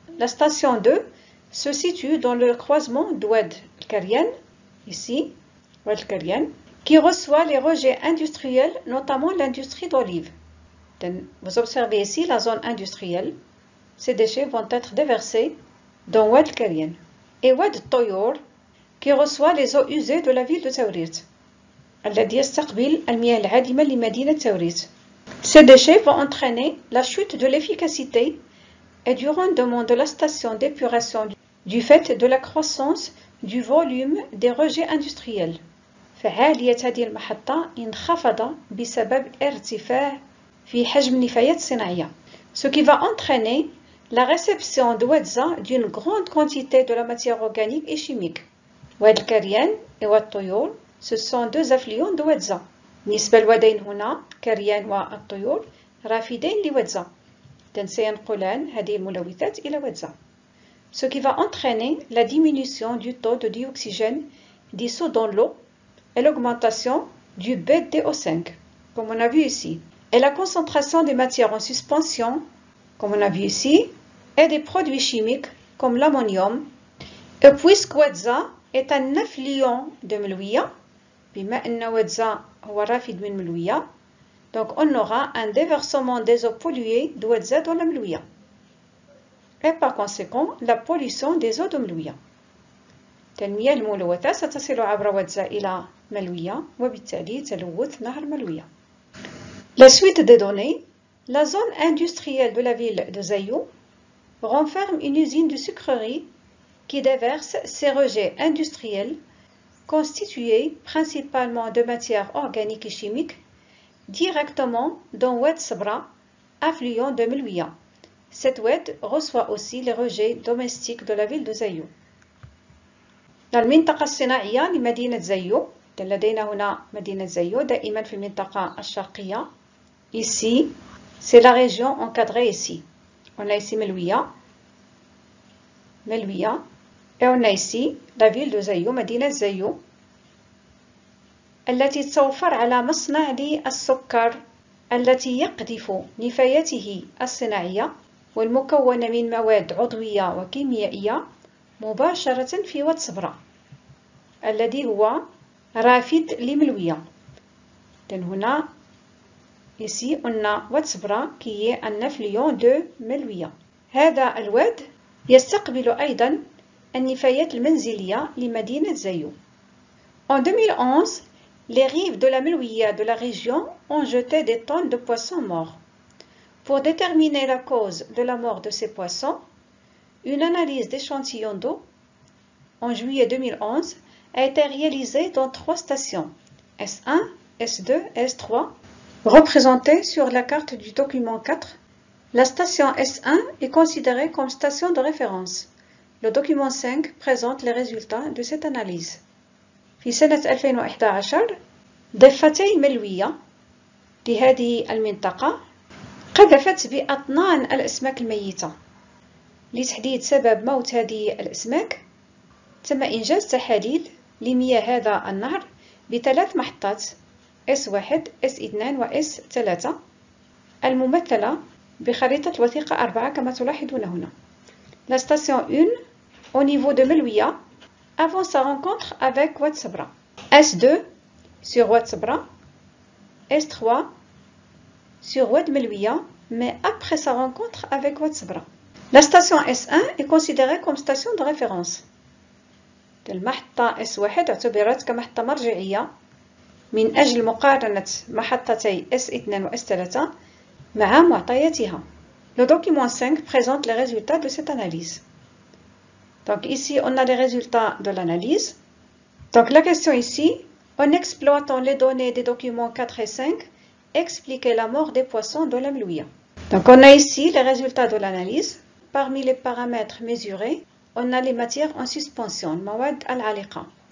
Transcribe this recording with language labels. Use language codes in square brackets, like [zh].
[fr] La station 2 se situe dans le croisement d'Oued El Kerien, ici, Oued El Kerien, qui reçoit les rejets industriels, notamment l'industrie d'olive. Vous observez ici la zone industrielle. Ces déchets vont être déversés dans Oued El Kerien. Et Oued Toyour, qui reçoit les eaux usées de la ville de Taourit. [ar] الذي يستقبل المياه العادمة لمدينة تاوريت. [fr] Ces déchets vont entraîner la chute de l'efficacité et du rendement de la station d'épuration du fait de la croissance du volume des rejets industriels. [ar] فعالية هذه المحطة انخفض بسبب ارتفاع في حجم النفايات الصناعية. [fr] Ce qui va entraîner la réception de Ouedza d'une grande quantité de la matière organique et chimique. Oued El Kerien et Oued Toyour, ce sont deux affluents de Ouedza. [ar] بالنسبة للوادين هنا كريان والطيور رافدين لوادزا. سينقلان هذه الملوثات إلى وادزا. [fr] ce qui va entraîner la diminution du taux de dioxygène dissous dans l'eau et l'augmentation du BDO5, comme on a vu ici, et la concentration des matières en suspension, comme on a vu ici, et des produits chimiques comme l'ammonium. Et puisque Wadza est un affluent de Melouia, [ar] بما أن Wadza هو رافد من Melouia, [fr] donc on aura un déversement des eaux polluées de Wadza dans la Melouia. Et par conséquent, la pollution des eaux de Melouia. [ar] المياه الملوثة ستصل عبر ودزا إلى ملوية وبالتالي تلوث نهر ملوية. [fr] La suite des données, la zone industrielle de la ville de Zayou renferme une usine de sucrerie qui déverse ses rejets industriels constitués principalement de matières organiques et chimiques directement dans Oued Sabra, affluent de Melouia. Cette Oued reçoit aussi les rejets domestiques de la ville de Zayou. [ar] المنطقة الصناعية لمدينة زيو، لدينا هنا مدينة زيو دائما في المنطقة الشرقية. [fr] Ici, c'est la région encadrée ici. On a ici Melouia, et on a ici la ville de [ar] زيو، مدينة زيو، التي تتوفر على مصنع للسكر التي يقذف نفاياته الصناعية والمكونة من مواد عضوية وكيميائية مباشرة في واد صبرا الذي هو رافد لملوية. [fr] Donc [ar] هنا [fr] ici on a واد صبرا qui est un affluent de ملوية. [ar] هذا الواد يستقبل أيضا النفايات المنزلية لمدينة زيو. [fr] En 2011, les rives de la Melouia de la région ont jeté des tonnes de poissons morts. Pour déterminer la cause de la mort de ces poissons, une analyse d'échantillons d'eau en juillet 2011 a été réalisée dans 3 stations, S1, S2 et S3, représentées sur la carte du document 4. La station S1 est considérée comme station de référence. Le document 5 présente les résultats de cette analyse. [ar] في سنة 2011 ضفتي ملوية لهذه المنطقة قذفت بأطنان الأسماك الميتة. لتحديد سبب موت هذه الأسماك تم إنجاز تحاليل لمياه هذا النهر ب3 محطات S1, S2 و S3 الممثلة بخريطة الوثيقة 4 كما تلاحظون هنا. [fr] La station 1 au niveau de Melouia avant sa rencontre avec Oued Sabra. S2 sur Oued Sabra. S3 sur Oued Melouia mais après sa rencontre avec Oued Sabra. La station S1 est considérée comme station de référence. [ar] المحطة S1 اعتبرت كمحطة مرجعية من أجل مقارنة محطتي S2 و S3 مع معطياتها. [fr] Le document 5 présente les résultats de cette analyse. Donc ici, on a les résultats de l'analyse. Donc la question ici, en exploitant les données des documents 4 et 5, expliquer la mort des poissons dans la Melouia. Donc on a ici les résultats de l'analyse. Parmi les paramètres mesurés, on a les matières en suspension, mawad al-aliqa.